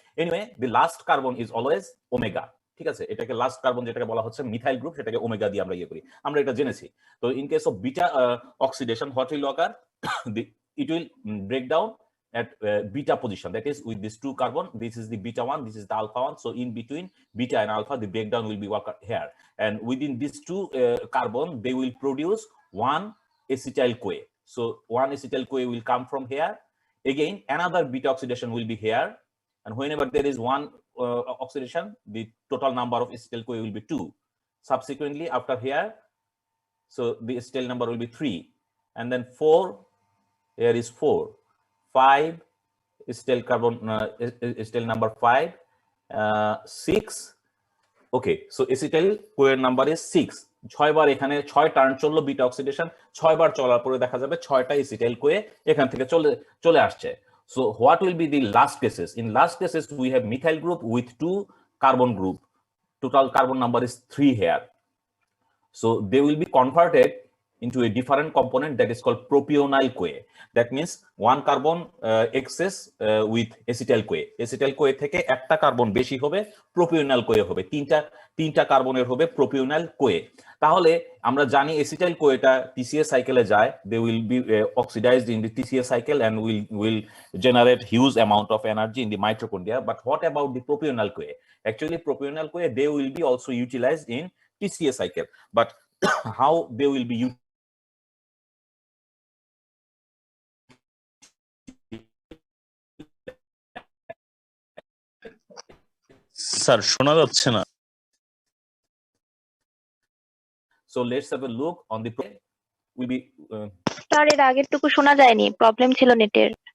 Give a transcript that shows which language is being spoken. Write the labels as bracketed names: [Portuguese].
[English] anyway the last carbon is always omega, [Bangla] ঠিক আছে? এটাকে লাস্ট কার্বন যেটাকে বলা হচ্ছে মিথাইল গ্রুপ, সেটাকে ওমেগা দিয়ে আমরা ইয়ে করি, আমরা এটা জেনেছি। [English] তো in case of beta oxidation what will occur, it will break down at beta position, that is with these two carbon, this is the beta one, this is the alpha one, so in between beta and alpha the breakdown will be occur here, and within these two carbon they will produce one acetyl CoA. So one acetyl CoA will come from here, again another beta oxidation will be here, and whenever there is one oxidation the total number of acetyl CoA will be 2. Subsequently after here, so the acetyl number will be 3, and then 4, here is 4, 5 acetyl carbon, acetyl number 5, 6. Okay, so acetyl CoA number is 6. [Bangla] 6 বার এখানে 6 turn চললো beta oxidation, 6 বার চলার পরে দেখা যাবে 6টা acetyl CoA এখান থেকে চলে আসছে। [English] So what will be the last cases? In last cases we have methyl group with 2 carbon group, total carbon number is 3 here. So they will be converted into a different component that is called propionyl CoA. That means one carbon excess with acetyl CoA. [Bangla] Acetyl CoA থেকে একটা carbon বেশি হবে, propionyl CoA হবে, তিনটা কার্বনের হবে propionyl CoA। তাহলে আমরা জানি acetyl CoA-টা TCA সাইকেলে যায়, [English] they will be oxidized in the TCA cycle and will generate huge amount of energy in the mitochondria. But what about the propionyl CoA? Actually propionyl CoA, they will be also utilized in TCA cycle, but how they will be utilized? [Bangla] Sir শোনা যাচ্ছে না। [English] So let's have a look on the will be [Bangla] sir এর আগেরটুকু শোনা যায়নি, problem ছিল নেটের।